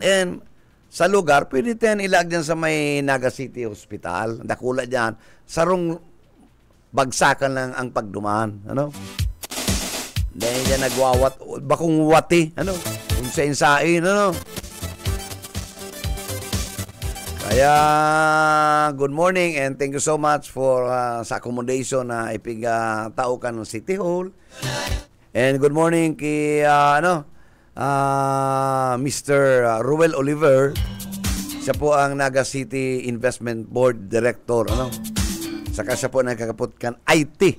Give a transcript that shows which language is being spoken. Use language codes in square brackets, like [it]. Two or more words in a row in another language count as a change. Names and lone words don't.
[bik] And sa lugar, pwede tayo ilag dyan sa may Naga City Hospital. Dakula dyan. Sarong bagsakan lang ang pagduman. Dahil dyan nagwawat, bakong wati. Kung sa insain, Kaya, [en] good morning and thank you so much for [bik] sa accommodation na ipig-taukan ng City Hall. And good morning kay, Mr. Ruel Oliver. Siya po ang Naga City Investment Board Director. Saka siya po nagkakapot kan IT.